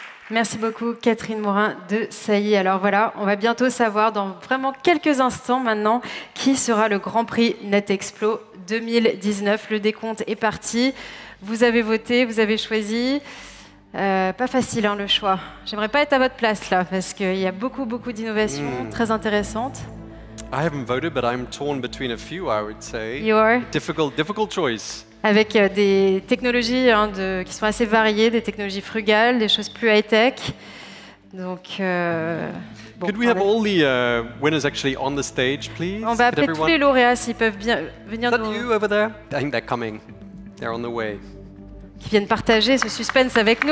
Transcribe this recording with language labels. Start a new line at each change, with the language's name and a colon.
French: Merci beaucoup Catherine Morin de Sailly. Alors voilà, on va bientôt savoir dans vraiment quelques instants maintenant qui sera le Grand Prix NetExplo 2019. Le décompte est parti. Vous avez voté, vous avez choisi. Pas facile le choix. J'aimerais pas être à votre place là parce qu'il y a beaucoup d'innovations très intéressantes.
English: I haven't voted, but I'm torn between a few, I would say. You are? Difficult choice.
French: Avec des technologies qui sont assez variées, des technologies frugales, des choses plus high-tech. Donc, bon,
English: Could we have all the winners actually on the stage, please?
French: On va appeler tous les lauréats s'ils peuvent bien venir
English: Is that you over there? I think they're coming. They're on the way.
French: Qui viennent partager ce suspense avec nous.